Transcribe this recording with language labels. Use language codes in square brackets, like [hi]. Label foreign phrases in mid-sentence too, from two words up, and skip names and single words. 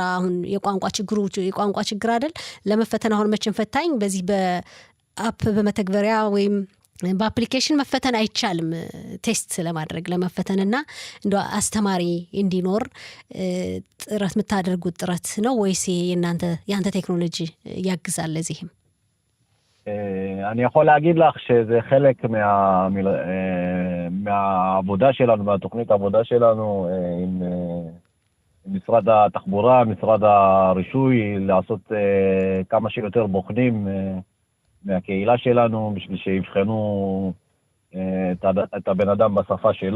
[am] አሁን የቋንቋ ችግር አይደል ለመፈተን አሁን መቼም ፈታኝ በዚህ በአፕ በመተግበሪያ ወይም በአፕሊኬሽን መፈተን አይቻልም። ቴስት ለማድረግ ለመፈተንና እንደው አስተማሪ እንዲኖር ጥረት የምታደርጉት ጥረት ነው ወይስ ያንተ ቴክኖሎጂ ያግዛል ለዚህም? [he] אני יכול להגיד לך שזה חלק מהעבודה שלנו, מהתוכנית העבודה שלנו עם משרד התחבורה, משרד הרישוי, לעשות כמה שיותר בוחנים מהקהילה שלנו, בשביל שיבחנו את הבן אדם בשפה שלו.